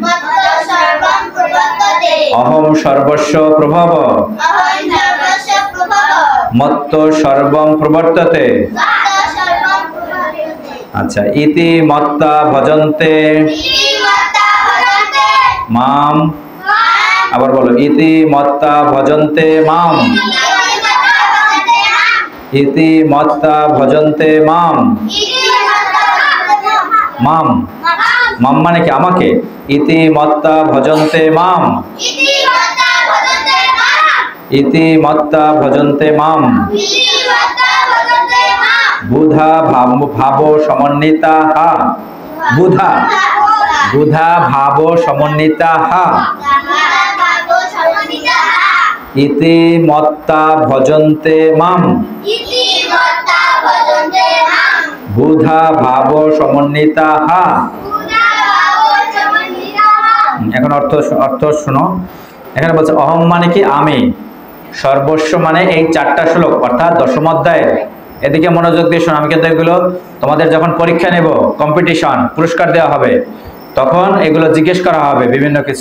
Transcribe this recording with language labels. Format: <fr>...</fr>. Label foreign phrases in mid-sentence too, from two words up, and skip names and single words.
<sa>অহম সর্বস্ব প্রভব। মত্ত সর্বম প্রবর্ততে। আচ্ছা ইতি মত্তা ভজন্তে মাম।</sa> <bn>আবার বলো</bn> <sa>ইতি মত্তা ভজন্তে মাম। ইতি মত্তা ভজন্তে মাম।</sa> <bn>মাম মাম মানে কি আমাকে।</bn> <sa>ইতি মত্তা ভজন্তে মাম। ইতি মত্তা ভজন্তে মাম। বুধা ভাব সমন্বিতা হা। বুধা বুধা ভাব সমন্বিতা হা। ইতি মত্তা ভজন্তে মাম। বুধা ভাব সমন্বিতা হা।</sa> <bn>এখন অর্থ শোনো। এখানে বলছে অহম মানে কি আমি, সর্বস্ব মানে এই 4টা শ্লোক অর্থাৎ দশম অধ্যায়ের। এদিকে মনোযোগ দিয়ে শোনো। আমি কিন্তু এগুলো তোমাদের যখন পরীক্ষা নেব, কম্পিটিশন, পুরস্কার দেওয়া হবে, তখন এগুলো জিজ্ঞেস করা হবে বিভিন্ন কিছু।</bn>